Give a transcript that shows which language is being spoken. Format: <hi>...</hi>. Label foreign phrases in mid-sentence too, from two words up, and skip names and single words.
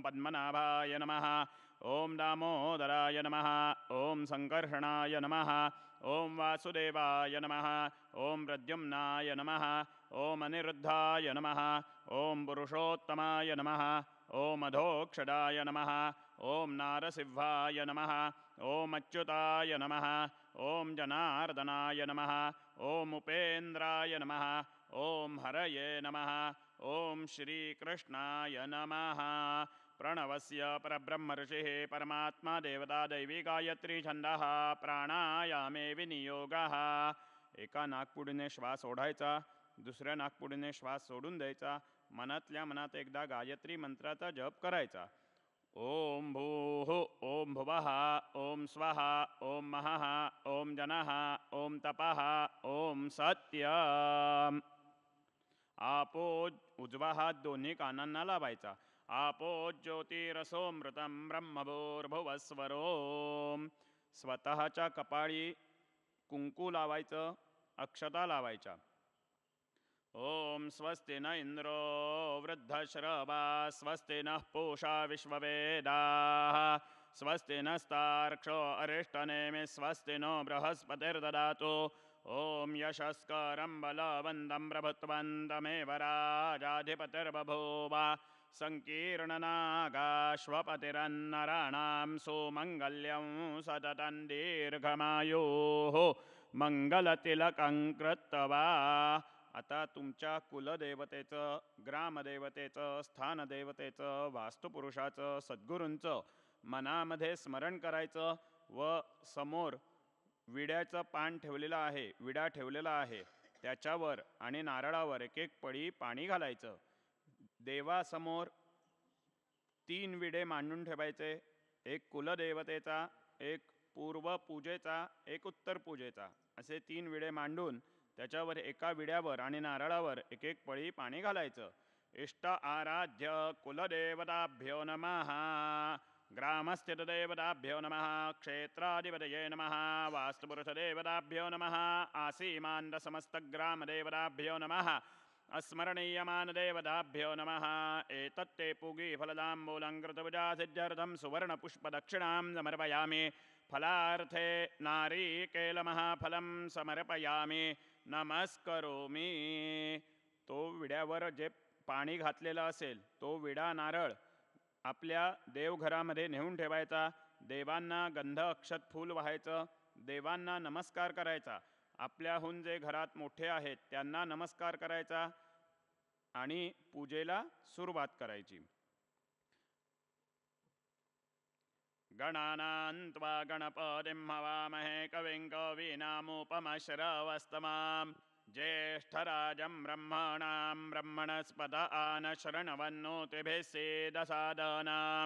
<sa>पद्मनाभाय नमः, ओम दामोदराय नमः, ओम संकर्षणाय नमः, ओम वासुदेवाय नमः, ओम प्रद्युम्नाय नमः, ओम अनिरुद्धाय नमः, ओम पुरुषोत्तमाय नमः, ओम अधोक्षदाय नमः, ओम नारसिंहाय नमः, ओम अच्युताय नमः, ओम जनार्दनाय नमः, ओम उपेन्द्राय नमः, ओम हरये नमः, ओम श्रीकृष्णाय नमः. प्रणवस्य परब्रह्म ऋषिः परमात्मा देवता दैवी गायत्री छंदः प्राणायामे विनियोगः.</sa> <mr>एका नाकपुडीने श्वास ओढायचा, दुसऱ्या नाकपुडीने श्वास सोडून द्यायचा. मनातल्या मनात एकदा गायत्री मंत्राचा जप करायचा.</mr> <sa>ओम भूः ओम भुवः ओम स्वः ओम महः ओम जनः ओम तपः ओम सत्यम्.</sa> <mr>आपो उजवा हात दोन्ही कानांना लावायचा.</mr> <sa>आपो ज्योतिरसोमृतं ब्रह्मभूर्भुवस्वरोम.</sa> <mr>स्वतःच्या कपाळी कुंकू लावायचं, अक्षता लावायच्या.</mr> <sa>ओम स्वस्ति न इंद्रो वृद्धश्रवा स्वस्ति नः पूषा विश्ववेदाः स्वस्ति नस्तार्क्ष्यो अरिष्टनेमि स्वस्ति नो बृहस्पतिर्ददातु. ओम यशस्करं बलवन्तं प्रभुत्वन्तमेव राजाधिपतिर्बभूव. संकीर्णनागाश्वपतिरन्नराणां सुमङ्गल्यं सततं दीर्घमायुः मंगलतिलकं कृत्वा.</sa> <mr>आता तुमच्या कुलदेवतेचं, ग्रामदेवतेचं, स्थानदेवतेचं, वास्तुपुरुषाचं, सद्गुरूंचं मनामध्ये स्मरण करायचं व समोर विड्याचं पान ठेवलेलं आहे, विडा ठेवलेला आहे, त्याच्यावर आणि नारळावर एक एक पळी पाणी घालायचं. देवासमोर 3 विडे मांडून ठेवायचे. एक कुलदेवतेचा, एक पूर्व पूजेचा, एक उत्तर पूजेचा, असे 3 विडे मांडून त्याच्यावर एका विड्यावर आणि नारळावर एक एक पळी पाणी घालायचं.</mr> <sa>इष्ट आराध्य कुलदेवताभ्यो नमः, ग्रामस्थितदेवताभ्यो नमः, क्षेत्राधिपतये नमः, वास्तुपुरुषदेवताभ्यो नमः, आसीमानसमस्तग्रामदेवताभ्यो नमः, अस्मरणीयमानदेवताभ्यो नमः. एतत्ते पूगी फलदाम्बूलङ्कृतपूजासिद्ध्यर्थं सुवर्णपुष्पदक्षिणां समर्पयामि. फलार्थे नारिकेलमहाफलं समर्पयामि. नमस्करोमि.</sa> <mr>तो विड्यावर जे पाणी घातलेलं असेल तो विडा नारळ आपल्या देवघरामध्ये नेऊन ठेवायचा. देवांना गंध अक्षत फूल व्हायचं, देवांना नमस्कार करायचा. आपल्याहून जे घरात मोठे आहेत त्यांना नमस्कार करायचा आणि पूजेला सुरुवात करायची.</mr> <sa>गणानां त्वा गणपतिं हवामहे कविं कवीनामुपमश्रवस्तमां. ज्येष्ठराजं ब्रह्मणां ब्रह्मणस्पत आनशृण्वन्नोतिभिः सीदसादनां.</sa>